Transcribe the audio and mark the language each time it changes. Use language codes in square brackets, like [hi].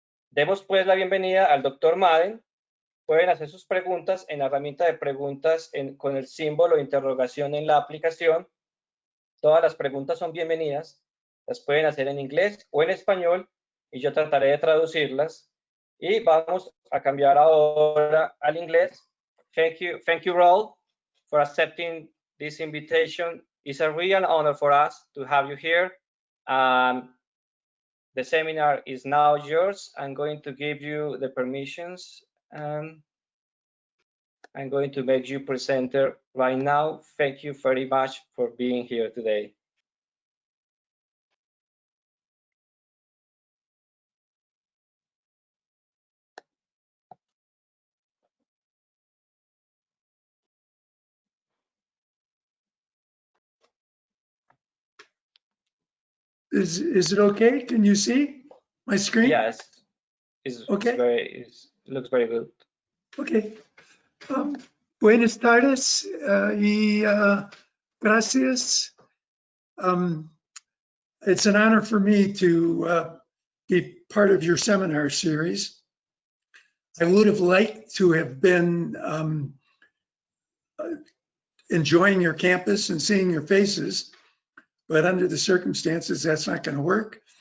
[es] Demos pues la bienvenida al Dr. Madden. Pueden hacer sus preguntas en la herramienta de preguntas con el símbolo de interrogación en la aplicación. Todas las preguntas son bienvenidas. Las pueden hacer en inglés o en español y yo trataré de traducirlas. Y vamos a cambiar ahora al inglés. [en] Thank you, Roll, for accepting this invitation. It's a real honor for us to have you here. The seminar is now yours. I'm going to give you the permissions. I'm going to make you presenter right now. Thank you very much for being here today. Is it okay? Can you see my screen? Yes, it's Okay. looks very good. Okay. [es] Buenas tardes y gracias. [en] It's an honor for me to be part of your seminar series. I would have liked to have been enjoying your campus and seeing your faces, but under the circumstances, that's not going to work.